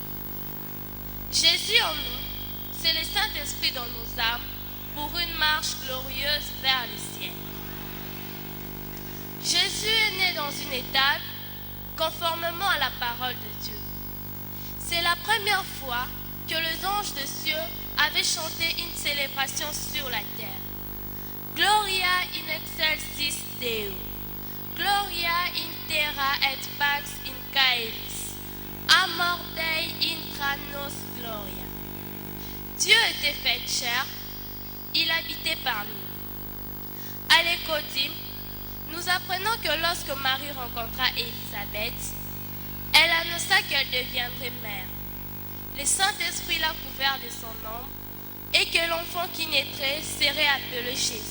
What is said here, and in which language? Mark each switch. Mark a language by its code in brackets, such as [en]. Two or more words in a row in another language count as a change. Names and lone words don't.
[fr] Jésus en nous, c'est le Saint-Esprit dans nos âmes pour une marche glorieuse vers le ciel. Jésus est né dans une étape conformément à la parole de Dieu. C'est la première fois que les anges de cieux avaient chanté une célébration sur la terre. [la] Gloria in excelsis Deo, Gloria in terra et pax in caelis, Amor Dei intra nos gloria. [fr] Dieu était fait chair, il habitait par nous. À l'Écodim, nous apprenons que lorsque Marie rencontra Élisabeth, elle annonça qu'elle deviendrait mère. Le Saint-Esprit l'a couvert de son ombre et que l'enfant qui naîtrait serait appelé Jésus.